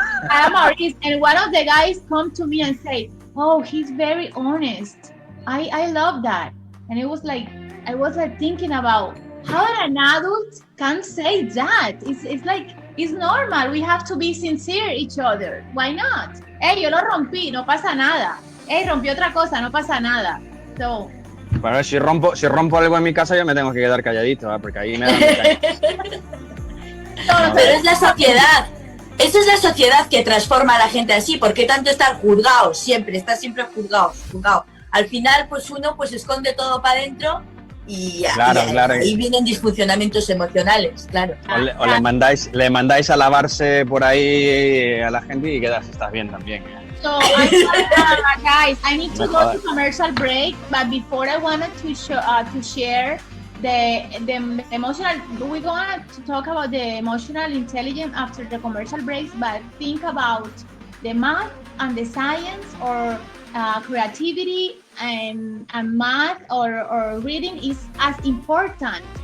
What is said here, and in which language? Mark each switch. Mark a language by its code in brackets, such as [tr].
[en] And one of the guys come to me and say, oh, he's very honest. I love that. And it was like, I was thinking about how an adult can say that? It's like, it's normal. We have to be sincere each other. Why not? [es] Hey, yo lo rompí, no pasa nada. Hey, rompí otra cosa, no pasa nada. [en] So, [es] bueno, si rompo algo en mi casa, yo me tengo que quedar calladito, ¿eh? Porque ahí me dan No, pero es la sociedad. Esa es la sociedad que transforma a la gente así. ¿Por qué tanto estar juzgados siempre? Está siempre juzgado. Al final, pues uno pues esconde todo para adentro y ahí vienen disfuncionamientos emocionales, claro. O le mandáis a lavarse por ahí a la gente y estás bien también. [en] So, guys, I need to go to commercial break, but before I wanted to share the emotional. We're going to talk about the emotional intelligence after the commercial breaks, but think about the math and the science, or creativity and math or reading is as important.